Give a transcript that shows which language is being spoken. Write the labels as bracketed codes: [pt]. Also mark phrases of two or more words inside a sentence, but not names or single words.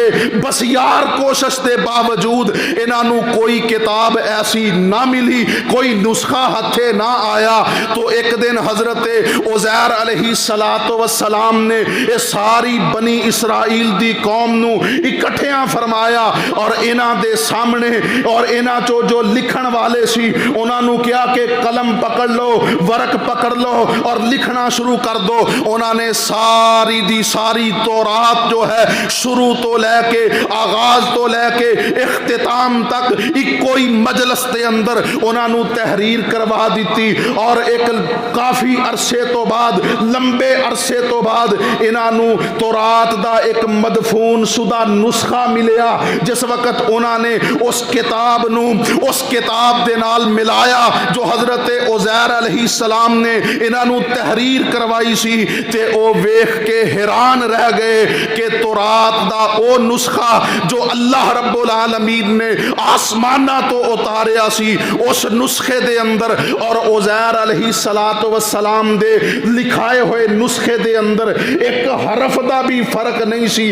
[pa] بس یار کوشش دے باوجود انہاں نو کوئی کتاب ایسی نہ ملی، کوئی نسخہ ہتھے نہ آیا۔ تو ایک دن حضرت عزیر [ar] علیہ السلام [pa] نے اس ساری بنی اسرائیل دی قوم نو اکٹھیاں فرمایا اور انہاں دے سامنے اور انہاں جو لکھن والے سی انہاں نو کیا کہ قلم پکڑ لو، ورق پکڑ لو اور لکھنا شروع کر دو۔ انہاں نے ساری دی ساری تورات جو ہے شروع تو لے کے آغاز تو لے کے اختتام تک ایک کوئی مجلس دے اندر انہاں نو تحریر کروا دیتی، اور ایک کافی عرصے تو بعد لمبے عرصے تو بعد انہاں نو تورات دا ایک مدفون شدہ نسخہ ملیا۔ جس وقت انہاں نے اس کتاب نو اس کتاب دے نال ملایا جو حضرت عزیر [ar] علیہ السلام [pa] نے انہاں نو تحریر کروائی سی، تے او ویکھ کے حیران رہ گئے کہ تورات دا او نسخہ جو اللہ [ar] رب العالمین [pa] نے آسمانہ تو اتاریا سی، اس نسخے دے اندر اور عزیر [ar] علیہ السلام [pa] دے لکھائے ہوئے نسخے دے اندر ایک حرف دا بھی فرق نہیں سی۔